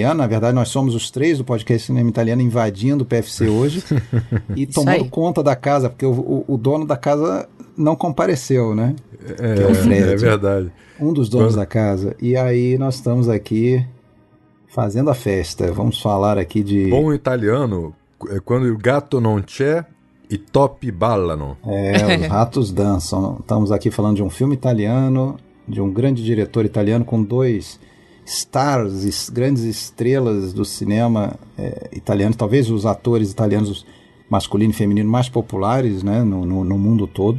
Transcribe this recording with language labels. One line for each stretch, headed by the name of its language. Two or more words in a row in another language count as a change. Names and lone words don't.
Portuguese: Na verdade, nós somos os três do podcast Cinema Italiano invadindo o PFC hoje e tomando conta da casa, porque o dono da casa não compareceu, né? Que é o Fred, é verdade. Um dos donos da casa. E aí nós estamos aqui fazendo a festa. Vamos falar aqui de... Bom italiano é quando o
Italian: gatto non c'è, i topi ballano.
Portuguese: Os ratos dançam. Estamos aqui falando de um filme italiano, de um grande diretor italiano com dois stars, grandes estrelas do cinema italiano, talvez os atores italianos masculino e feminino mais populares, né, no mundo todo.